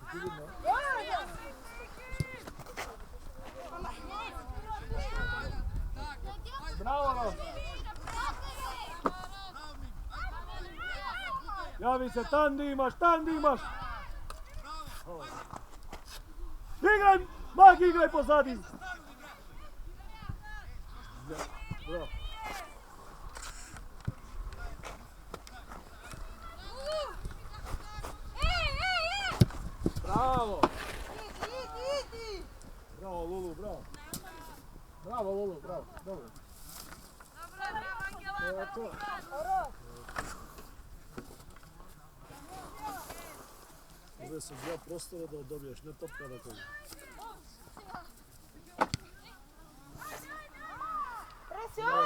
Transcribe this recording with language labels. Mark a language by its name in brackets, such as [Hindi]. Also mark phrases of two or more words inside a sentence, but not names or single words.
[Croatian] Bravo, Ro! Javi se, tam di imaš, tam di imaš! Igraj, Mag, igraj pozadi! Bravo! Bravo! Bravo, Lulu, bravo! Bravo, Lulu, bravo. Dobro. Evo to. Ovdje su dva prostora da dobiješ, ne topka na kogu. Presiona!